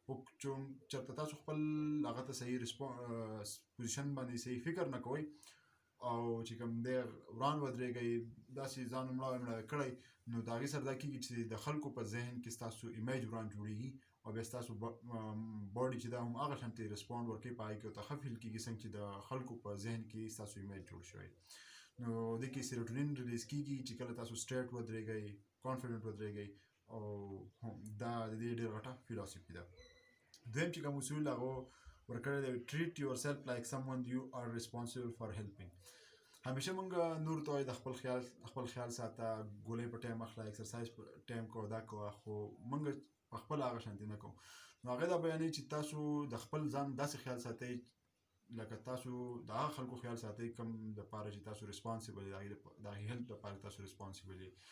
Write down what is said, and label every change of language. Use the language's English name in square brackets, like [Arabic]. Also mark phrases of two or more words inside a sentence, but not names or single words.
[Pashto] خو چېرته تاسو خپل هغه ته صحیح پوزیشن باندې صحیح فکر نه کوئ او چې کوم دی وران ودرېږئ داسې ځان مړاوی کړئ نو د هغې سره دا کېږي چې د خلکو په ذهن کې ستاسو ایمیج وران جوړېږي او بیا ستاسو باډي چې دا هم هغه شانتې ریسپانډ ورکوي په هغې کې ورته ښه فیل کېږي څنګه چې د خلکو په ذهن کې ستاسو ایمیج جوړ شوی. نو دې کې سیروټونین ریلیز کېږي چې کله تاسو سټریټ ودرېږئ کانفیډنټ ودرېږئ او دا د دې ډېر غټه فلاسفي ده. دویم چې کوم اصول هغه ورکړی دی [English] treat your self like some one you are responsible for helping. [Pashto] همیشه مونږ نور ته وایو د خپل خیال ساته، ګولۍ په ټایم اخله، اکسرسایز په ټایم کوه، دا کوه، خو مونږ په خپله هغه شانتې نه کوو. نو هغې دا بیانوي چې تاسو د خپل ځان داسې خیال ساتئ لکه تاسو د هغه خلکو خیال ساتئ کوم دپاره چې تاسو ریسپانسبل یې، د هغې هیلپ دپاره تاسو ریسپانسبل یې.